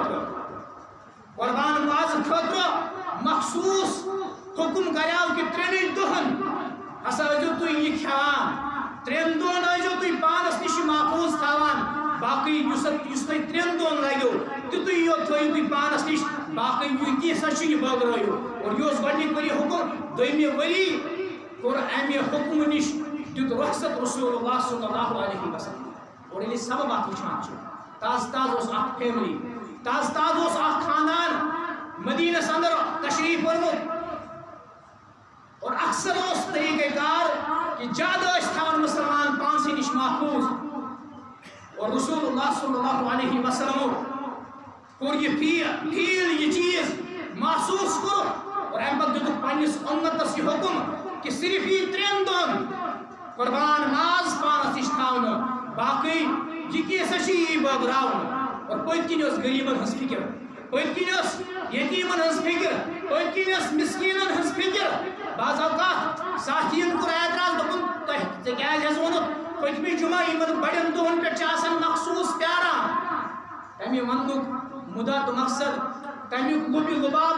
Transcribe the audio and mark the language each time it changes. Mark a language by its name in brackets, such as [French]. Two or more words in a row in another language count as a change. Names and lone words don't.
[Kashmiri] خٲطرٕ مخصوص حکم کریو کہ 3 دۄہن ہسا ٲسِو تُہۍ یہِ کھٮ۪وان 3 دۄہن ٲسِو تُہۍ پانس نِش محفوظ تھاوان باقٕے یُس تۄہہِ 3 دۄہن لگیو تیُتُے یوت تھٲیِو تُہۍ پانس نِش باقٕے کینٛژھا چھُ یہِ بٲگرٲیِو اور یہِ اوس گۄڈنِکۍ ؤری حکم دوٚیمہِ ؤری کوٚر امہِ حکمہٕ نِش دیُت رخصت رسول اللہ [Arabic] صلی اللہ علیہ وسلم [Kashmiri] اور ییٚلہِ سبب اتھ وٕچھان چھِ تازٕ اوس اکھ فیملی تازٕ اوس اکھ خاندان مدینس اندر تشریف ورمُت [Urdu] اور اکثر اس طریقہ کار کہ [Kashmiri] زیادہ تھاون مسلمان پانسٕے نِش محفوظ اور رسول اللہ [Arabic] صلی اللہ علیہ وسلم [Kashmiri] کوٚر یہ فیل یہ چیز محسوس کوٚر اور امہ پتہٕ دِتُکھ پننس امتس یہ حکم کہ صرف یہ 3 دۄہن قربان ماز پانس نِش تھاونہٕ باقٕے یہ کیسا چھ یہ بٲگراوُن اور پٔتۍ کِنۍ ٲس غریٖبن ہٕنٛز فکر پٔتۍ کِنۍ ٲس یتیٖمن ہٕنٛز فکر پٔتۍ کِنۍ ٲس مسکیٖنن ہٕنٛز فکر بعض اوقات ساتھین کوٚر اعتراض دوٚپُن تۄہہِ ژےٚ کیٛازِ حظ ووٚنُتھ پٔتمہِ جمعہ یِمن بڑٮ۪ن دۄہن پٮ۪ٹھ چھِ آسان مخصوٗص پیاران تمہِ وننُک مُدا تہٕ مقصد تمیُک لُبہِ لُباب